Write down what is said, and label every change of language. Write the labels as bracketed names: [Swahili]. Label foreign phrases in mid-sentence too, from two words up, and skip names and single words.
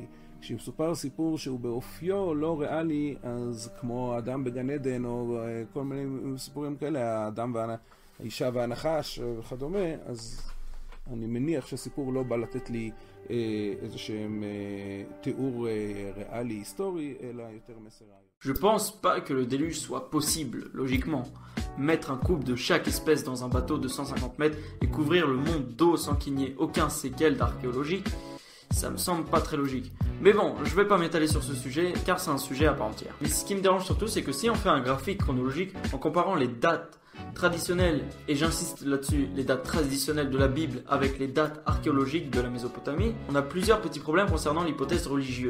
[Hebrew] כשמסופר סיפור שהוא באופיו לא ריאלי, אז כמו אדם בגן עדן או כל מיני סיפורים כאלה, האדם האישה והנחש וכדומה, אז אני מניח שהסיפור לא בא לתת לי איזשהם תיאור ריאלי היסטורי, אלא יותר מסר רעיון. [French] Je pense pas que le déluge soit possible, logiquement. Mettre un couple de chaque espèce dans un bateau de 150 mètres et couvrir le monde d'eau sans qu'il n'y ait aucun séquel d'archéologie, ça me semble pas très logique. Mais bon, je vais pas m'étaler sur ce sujet car c'est un sujet à part entière. Mais ce qui me dérange surtout, c'est que si on fait un graphique chronologique en comparant les dates traditionnelles, et j'insiste là-dessus, les dates traditionnelles de la Bible avec les dates archéologiques de la Mésopotamie, on a plusieurs petits problèmes concernant l'hypothèse religieuse.